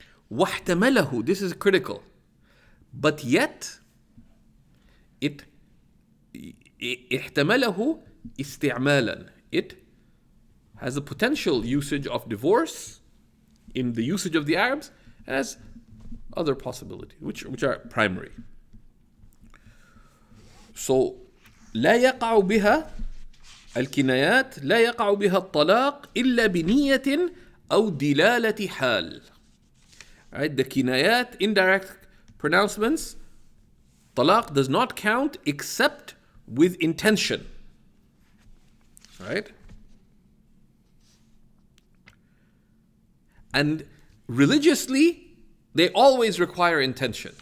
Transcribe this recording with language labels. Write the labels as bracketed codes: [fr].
[en] واحتمله, this is critical, but yet it [ar] احتمله استعمالا, [en] it has a potential usage of divorce in the usage of the Arabs as other possibilities, which are primary. [ar] So لا يقع بها الكنايات لا يقع بها الطلاق إلا بنية أو دلالة حال. [en] Right? The kinayat, indirect pronouncements, talaq does not count except with intention. Right? And religiously, they always require intention.